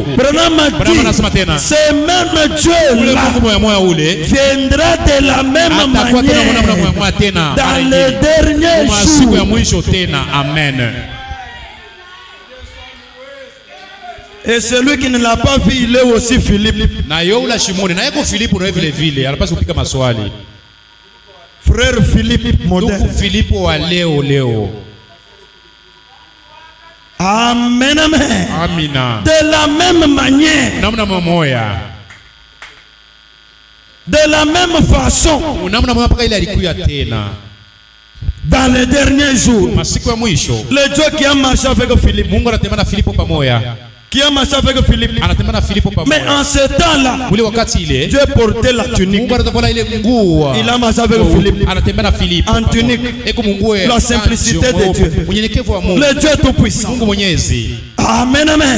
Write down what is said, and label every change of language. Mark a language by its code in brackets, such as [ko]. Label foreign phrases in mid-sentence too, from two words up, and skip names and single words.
[fr] Branham a dit, ce même Dieu-là viendra de la même manière dans les derniers jours. Amen. Et celui qui ne l'a pas vu, il est aussi Philippe. Frère Philippe moderne. [sw] Philippe wa leo. [fr] Amen amen. [sw] Amina. [fr] De la même manière. [sw] Namna moya. [fr] De la même façon. [sw] Namna moya paka ile alikuya tena. [fr] Dans les derniers jours. [sw] Masiku ya mwisho. [fr] Le Dieu qui a marché avec Philippe. [sw] Mungu anatembea na Filipo pamoja. [fr] Qui a marché avec Philippe. Mais en ce temps-là, Dieu portait la tunique. Il a marché avec Philippe en tunique. La simplicité de Dieu. Le Dieu tout-puissant. Amen, amen.